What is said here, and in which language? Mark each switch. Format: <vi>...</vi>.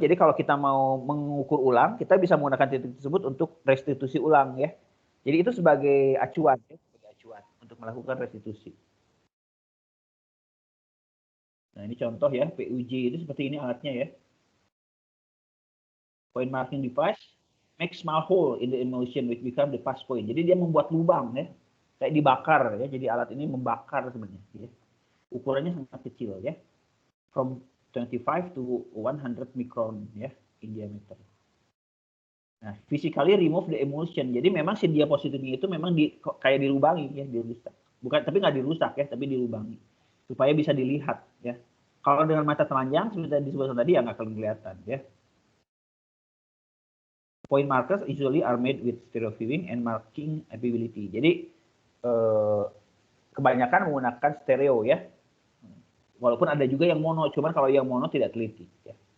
<id>Jadi kalau kita mau mengukur ulang, kita bisa menggunakan titik tersebut untuk restitusi ulang ya. Jadi itu sebagai acuan ya, sebagai acuan untuk melakukan restitusi. Nah, ini contoh ya, PUJ itu seperti ini alatnya ya.</id> <en>Point marking device make small hole in the emulsion which become the pass point.</en> <id>Jadi dia membuat lubang ya. Kayak dibakar ya. Jadi alat ini membakar sebenarnya ya. Ukurannya sangat kecil ya.</id> <en>From 25 to 100 micron ya in diameter. Nah, physically remove the emulsion.</en> <id>Jadi memang si diapositifnya itu memang kayak dilubangi ya, dirusak. Bukan, tapi nggak dirusak ya, tapi dilubangi supaya bisa dilihat ya. Kalau dengan mata telanjang seperti yang disebutkan tadi ya nggak akan kelihatan ya.</id> <en>Point markers usually are made with stereo viewing and marking ability.</en> <id>Jadi kebanyakan menggunakan stereo ya. Walaupun ada juga yang mono, cuman kalau yang mono tidak teliti ya.</id>